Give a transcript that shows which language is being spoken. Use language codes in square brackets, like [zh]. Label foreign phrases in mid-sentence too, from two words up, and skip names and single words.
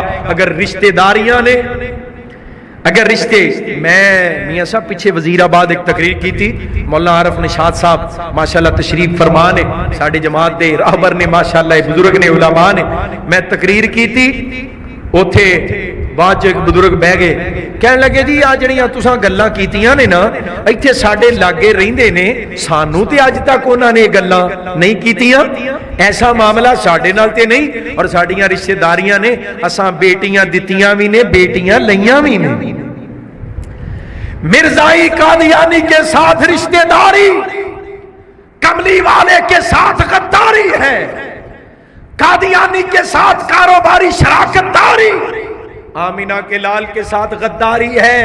[pa] اگر رشتہ داریاں نے، اگر رشتے، میں میاں صاحب پیچھے وزیر آباد [ur] ایک تقریر کی تھی، [pa] مولانا عارف نشاط صاحب ماشاءاللہ تشریف فرما نے، ساڑھے جماعت دے راہبر نے، ماشاءاللہ بزرگ نے، علماء نے، [ur] میں تقریر کی تھی. [pa] اوتھے بعد ایک بزرگ بہ گئے، کہنے لگے جی آ جڑیاں تساں گلاں کیتیاں نے نا ایتھے ساڈے لاگے رہندے نے، سانوں تے اج تک انہاں نے گلاں نہیں کیتیاں. ایسا معاملہ ساڈے نال تے نہیں، اور ساڈیاں رشتہ داریاں نے، اساں بیٹیاں دتیاں بھی نے، بیٹیاں لیاں بھی نے. [ur] مرزائی قادیانی کے ساتھ رشتہ داری کملی والے کے ساتھ غداری ہے، قادیانی کے ساتھ کاروباری شراکت داری آمینہ کے لال کے ساتھ غداری ہے.